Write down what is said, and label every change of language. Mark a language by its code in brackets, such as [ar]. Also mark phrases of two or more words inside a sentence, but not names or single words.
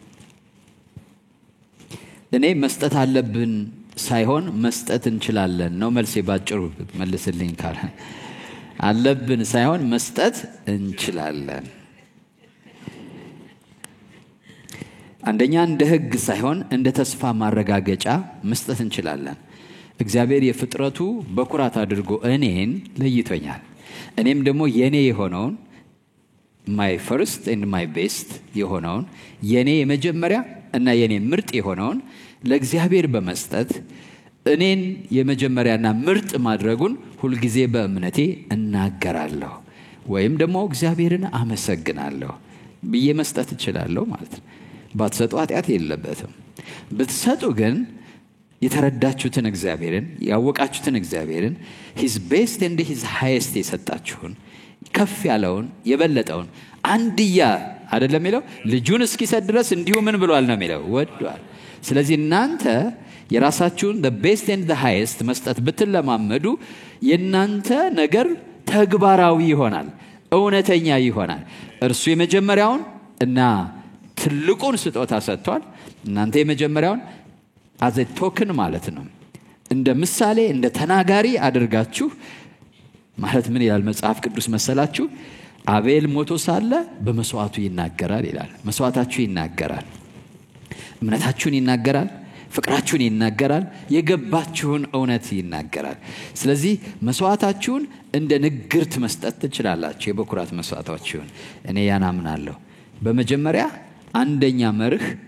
[am] እኔ መስጠት አለብን ሳይሆን መስጠት እንችላለን ነው መልሴ። ባጭሩ መልስልኝ ካለ አለብን ሳይሆን መስጠት እንችላለን። አንደኛ እንደ ሕግ ሳይሆን እንደ ተስፋ ማረጋገጫ መስጠት እንችላለን። እግዚአብሔር የፍጥረቱ በኩራት አድርጎ እኔን ለይቶኛል። እኔም ደግሞ የኔ የሆነውን [en] my first and my best [am] የሆነውን የኔ የመጀመሪያ እና የኔ ምርጥ የሆነውን ለእግዚአብሔር በመስጠት እኔን የመጀመሪያና ምርጥ ማድረጉን ሁሉ ጊዜ በእምነቴ እናገራለሁ ወይም ደግሞ እግዚአብሔርን አመሰግናለሁ ብዬ መስጠት እችላለሁ ማለት ነው። ባትሰጡ ኃጢአት የለበትም። ብትሰጡ ግን የተረዳችሁትን እግዚአብሔርን ያወቃችሁትን እግዚአብሔርን [en] his best and his highest [am] የሰጣችሁን ከፍ ያለውን የበለጠውን አንድያ አይደለም የሚለው ልጁን እስኪሰጥ ድረስ እንዲሁ ምን ብሏል ነው የሚለው ወዷል። ስለዚህ እናንተ የራሳችሁን [en] the best and the highest [am] መስጠት ብትለማመዱ የናንተ ነገር ተግባራዊ ይሆናል፣ እውነተኛ ይሆናል። እርሱ የመጀመሪያውን እና ትልቁን ስጦታ ሰጥቷል። እናንተ የመጀመሪያውን [en] as a token [am] ማለት ነው፣ እንደ ምሳሌ እንደ ተናጋሪ አድርጋችሁ ማለት ምን ይላል መጽሐፍ ቅዱስ መሰላችሁ? አቤል ሞቶ ሳለ በመስዋዕቱ ይናገራል ይላል። መስዋዕታችሁ ይናገራል፣ እምነታችሁን ይናገራል፣ ፍቅራችሁን ይናገራል፣ የገባችሁን እውነት ይናገራል። ስለዚህ መስዋዕታችሁን እንደ ንግርት መስጠት ትችላላችሁ። የበኩራት መስዋዕታችሁን እኔ ያን አምናለሁ። በመጀመሪያ አንደኛ መርህ